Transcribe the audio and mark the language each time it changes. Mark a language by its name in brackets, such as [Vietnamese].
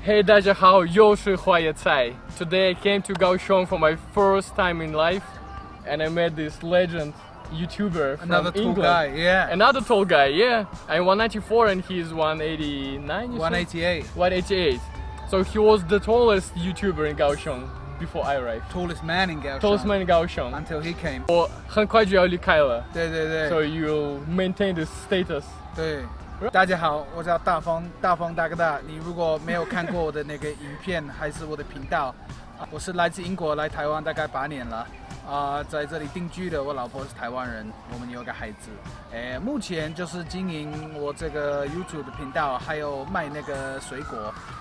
[Chinese] Hey 大家好，又是花椰菜。 [English] Today I came to Kaohsiung for my first time in life, and I met this legend YouTuber from Another tall England. guy, yeah. Another tall guy, yeah. I'm 194 and he's 189. 188. 188. So he was the tallest YouTuber in Kaohsiung before I arrived. Tallest man in Kaohsiung. Tallest man in Kaohsiung. Until he came. [Chinese] 我很快就要离开了。对对对。 [English] So you'll maintain this status. [Chinese] 对。大家好，我叫大丰大哥大。你如果没有看过我的那个影片，还是我的频道，我是来自英国，来台湾大概8年了。在这里定居的，我老婆是台湾人，我们有个孩子。目前就是经营我这个 YouTube 的频道，还有卖那个水果。